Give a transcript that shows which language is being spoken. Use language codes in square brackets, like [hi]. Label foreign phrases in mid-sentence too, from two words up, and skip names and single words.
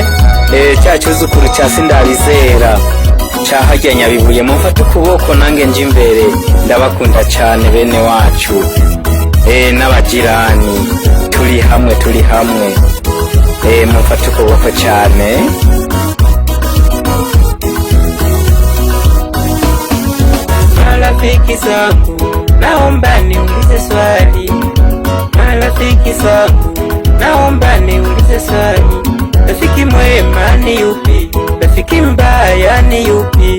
[rw] Cya cyuzukuru cya sindabizera cyaharya Nyabibuye, mumfate ukuboko nange nje imbere. Ndabakunda cyane bene wacu n'abajirani, turi hamwe. Mumfate ukuboko cyane. [sw] Marafiki zangu, naomba niulize swali. Marafiki zangu, naomba niulize swali. Rafiki mwema ni yupi? Rafiki mbaya ni yupi?